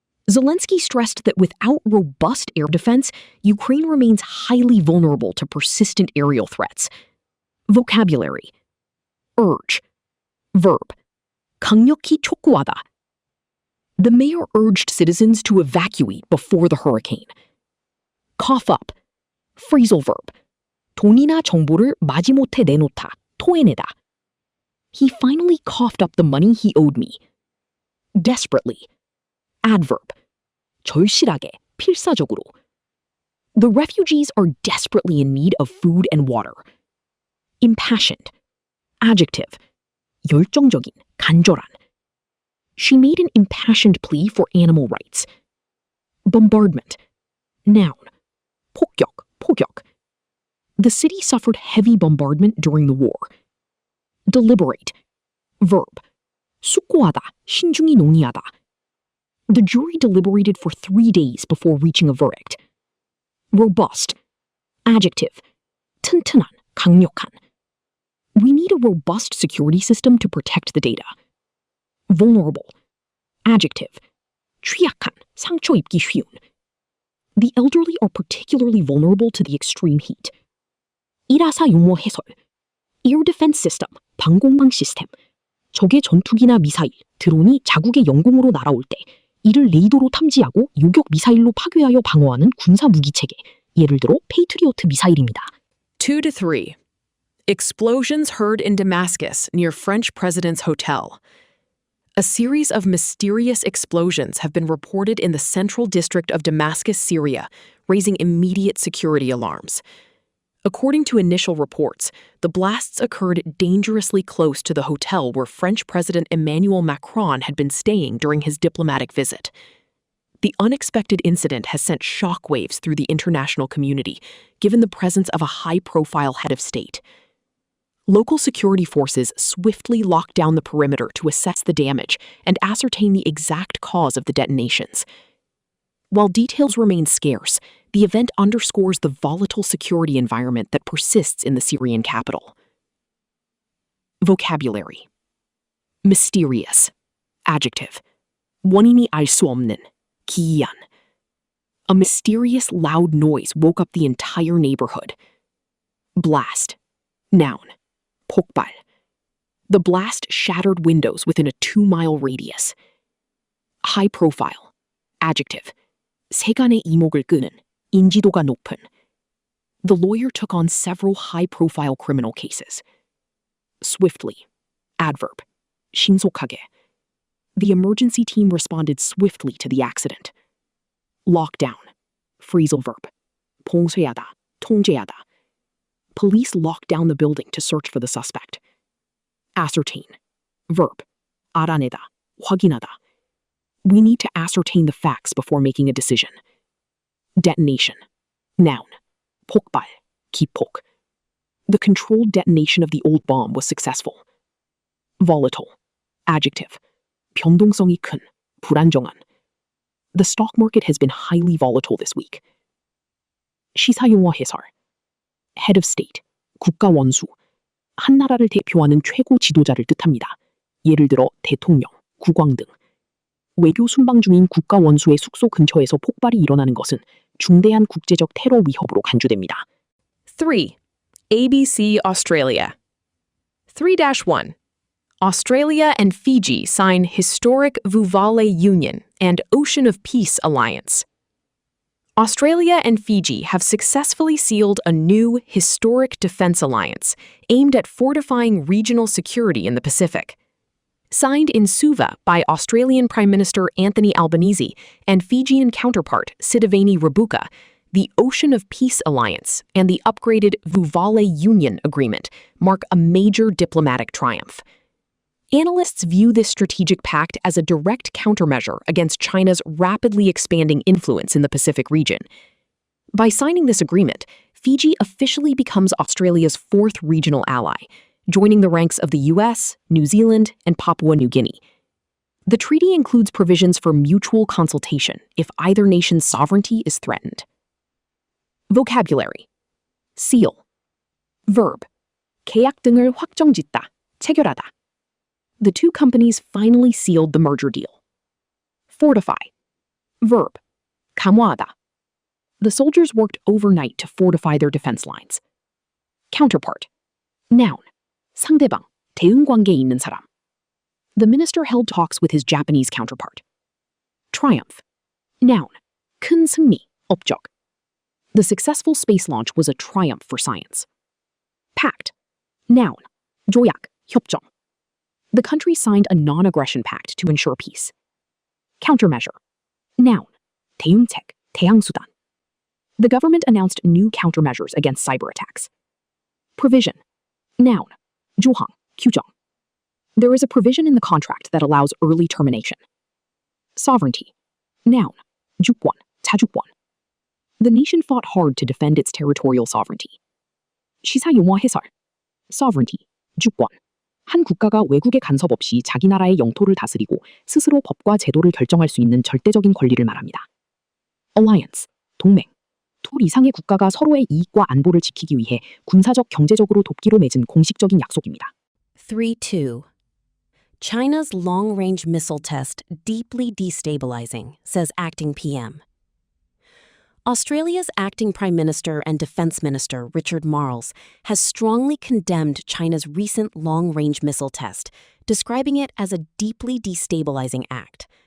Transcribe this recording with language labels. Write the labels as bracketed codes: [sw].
[en] Zelensky stressed that without robust air defense, Ukraine remains highly vulnerable to persistent aerial threats. Vocabulary. Urge. Verb. [ko] 강력히 촉구하다. [en] The mayor urged citizens to evacuate before the hurricane. Cough up. Phrasal verb. [ko] 돈이나 정보를 마지못해 내놓다, 토해내다. [en] He finally coughed up the money he owed me. Desperately. Adverb. [ko] 절실하게, 필사적으로. [en] The refugees are desperately in need of food and water. Impassioned. Adjective. [ko] 열정적인, 간절한. [en] She made an impassioned plea for animal rights. Bombardment. Noun. [ko] 폭격, 포격. [en] The city suffered heavy bombardment during the war. Deliberate. Verb. 숙고하다, 신중히 논의하다. The jury deliberated for 3 days before reaching a verdict. Robust. Adjective. [ko] 튼튼한, 강력한. [en] We need a robust security system to protect the data. Vulnerable. Adjective. [ko] 취약한, 상처 입기 쉬운. [en] The elderly are particularly vulnerable to the extreme heat. [ko] 일하사 용어 해설. [en] Air defense system, [ko] 방공망 시스템. 적의 전투기나 미사일, 드론이 자국의 영공으로 날아올 때 이를 레이더로 탐지하고 요격 미사일로 파괴하여 방어하는 군사 무기 체계. 예를 들어 페이트리어트 미사일입니다. 2-3. [en] Explosions heard in Damascus near French president's hotel. A series of mysterious explosions have been reported in the central district of Damascus, Syria, raising immediate security alarms. According to initial reports, the blasts occurred dangerously close to the hotel where French President Emmanuel Macron had been staying during his diplomatic visit. The unexpected incident has sent shockwaves through the international community, given the presence of a high-profile head of state. Local security forces swiftly locked down the perimeter to assess the damage and ascertain the exact cause of the detonations. While details remain scarce, the event underscores the volatile security environment that persists in the Syrian capital. Vocabulary. Mysterious. Adjective. [ko] 원인이 알 수 없는, 기이한. [en] A mysterious loud noise woke up the entire neighborhood. Blast. Noun. [ko] 폭발. [en] The blast shattered windows within a 2-mile radius. High profile. Adjective. [ko] 세간의 이목을 끄는, 인지도가 높은. [en] The lawyer took on several high-profile criminal cases. Swiftly. Adverb. [ko] 신속하게. [en] The emergency team responded swiftly to the accident. Lockdown. Phrasal verb. [ko] 봉쇄하다, 통제하다. [en] Police locked down the building to search for the suspect. Ascertain. Verb. [ko] 알아내다, 확인하다. [en] We need to ascertain the facts before making a decision. Detonation. Noun. [ko] 폭발, 기폭. [en] The controlled detonation of the old bomb was successful. Volatile. Adjective. [ko] 변동성이 큰, 불안정한. [en] The stock market has been highly volatile this week. [ko] 시사용어 해설. [en] Head of State, [ko] 국가 원수. 한 나라를 대표하는 최고 지도자를 뜻합니다. 예를 들어 대통령, 국왕 등. 외교 순방 중인 국가 원수의 숙소 근처에서 폭발이 일어나는 것은 중대한 국제적 테러 위협으로 간주됩니다. [en] 3. ABC Australia. 3-1. Australia and Fiji sign historic Vuvale Union and Ocean of Peace Alliance. Australia and Fiji have successfully sealed a new historic defense alliance aimed at fortifying regional security in the Pacific. Signed in Suva by Australian Prime Minister Anthony Albanese and Fijian counterpart Sitiveni Rabuka, the Ocean of Peace Alliance and the upgraded Vuvale Union Agreement mark a major diplomatic triumph. Analysts view this strategic pact as a direct countermeasure against China's rapidly expanding influence in the Pacific region. By signing this agreement, Fiji officially becomes Australia's fourth regional ally, joining the ranks of the US, New Zealand, and Papua New Guinea. The treaty includes provisions for mutual consultation if either nation's sovereignty is threatened. Vocabulary. Seal. Verb. [ko] 계약 등을 확정짓다, 체결하다. [en] The two companies finally sealed the merger deal. Fortify. Verb. [ko] 강화하다. [en] The soldiers worked overnight to fortify their defense lines. Counterpart. Noun. [ko] 상대방, 대응 관계에 있는 사람. [en] The minister held talks with his Japanese counterpart. Triumph. Noun. [ko] 큰 승리, 업적. [en] The successful space launch was a triumph for science. Pact. Noun. [ko] 조약, 협정. [en] The country signed a non-aggression pact to ensure peace. Countermeasure. Noun. [ko] 대응책, 대항수단. [en] The government announced new countermeasures against cyber attacks. Provision. Noun. [ko] 조항, 규정. [en] There is a provision in the contract that allows early termination. Sovereignty. Noun. [ko] 주권, 자주권. [en] The nation fought hard to defend its territorial sovereignty. [ko] 시사용어 해설. [en] Sovereignty, [ko] 주권. 한 국가가 외국의 간섭 없이 자기 나라의 영토를 다스리고 스스로 법과 제도를 결정할 수 있는 절대적인 권리를 말합니다. [en] Alliance, [ko] 동맹. 둘 이상의 국가가 서로의 이익과 안보를 지키기 위해 군사적, 경제적으로 돕기로 맺은 공식적인 약속입니다. 3-2. [en] China's long-range missile test deeply destabilizing, says acting PM. Australia's acting Prime Minister and Defense Minister Richard Marles has strongly condemned China's recent long-range missile test, describing it as a deeply destabilizing act.